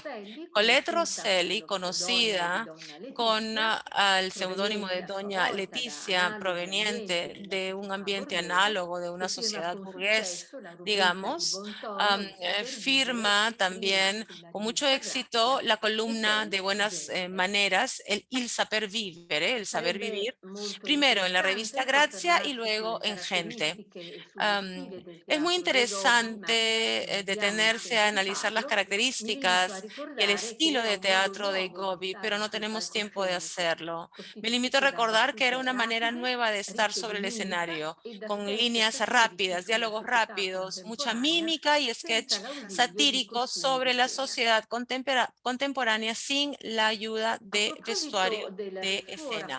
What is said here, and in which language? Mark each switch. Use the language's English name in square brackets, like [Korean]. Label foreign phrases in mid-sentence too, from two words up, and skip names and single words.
[Spanish] Colette Rosselli, conocida con el seudónimo de Doña Leticia, proveniente de un ambiente análogo de una sociedad burgués, digamos, firma también con mucho éxito la columna de buenas maneras, [Italian] il saper vivere, [Spanish] el saber vivir, primero en la revista Grazia y luego en Gente. Es muy interesante detenerse a analizar las características y el estilo de teatro de Gobbi, pero no tenemos tiempo de hacerlo. Me limito a recordar que era una manera nueva de estar sobre el escenario, con líneas rápidas, diálogos rápidos, mucha mímica y sketch satíricos sobre la sociedad contemporánea sin la ayuda de vestuario de escena.